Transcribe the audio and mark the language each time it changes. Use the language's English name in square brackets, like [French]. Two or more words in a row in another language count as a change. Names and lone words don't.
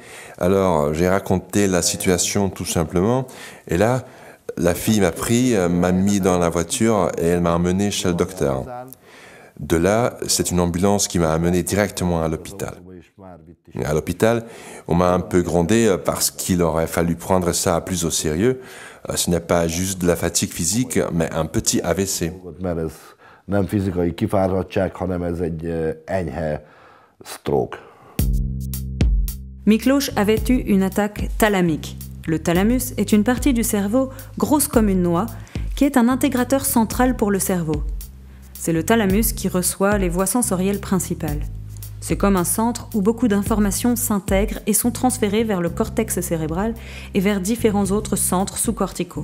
[French] Alors j'ai raconté la situation tout simplement, et là, la fille m'a pris, m'a mis dans la voiture et elle m'a emmené chez le docteur. De là, c'est une ambulance qui m'a amené directement à l'hôpital. À l'hôpital, on m'a un peu grondé parce qu'il aurait fallu prendre ça plus au sérieux. Ce n'est pas juste de la fatigue physique, mais un petit AVC. [Hungarian] Nem fizikai kifáradtság, hanem ez egy enyhe stroke. [French] Miklós avait eu une attaque thalamique. Le thalamus est une partie du cerveau grosse comme une noix, qui est un intégrateur central pour le cerveau. C'est le thalamus qui reçoit les voies sensorielles principales. C'est comme un centre où beaucoup d'informations s'intègrent et sont transférées vers le cortex cérébral et vers différents autres centres sous-corticaux.